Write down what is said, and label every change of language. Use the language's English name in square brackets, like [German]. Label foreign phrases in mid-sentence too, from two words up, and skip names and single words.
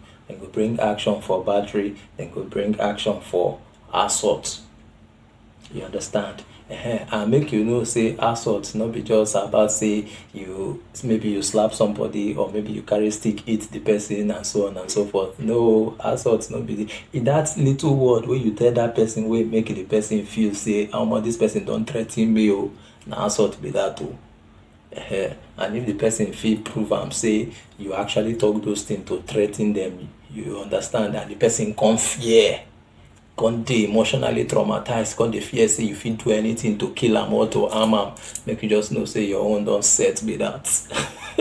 [Nigerian Pidgin] They go bring action for battery, they go bring action for assault. You understand? And make you know say assault not be just about say maybe you slap somebody, or maybe you carry stick hit the person and so on and so forth. No, assault not be in that little word where you tell that person wey make the person feel say omo this person don threaten me o, na assault be that o. And if the person fit prove am say you actually talk those things to threaten them, you understand, and the person come fear, come dey emotionally traumatized, come dey fear say you fit do anything to kill am or to harm am, make you just know say your own don set be that.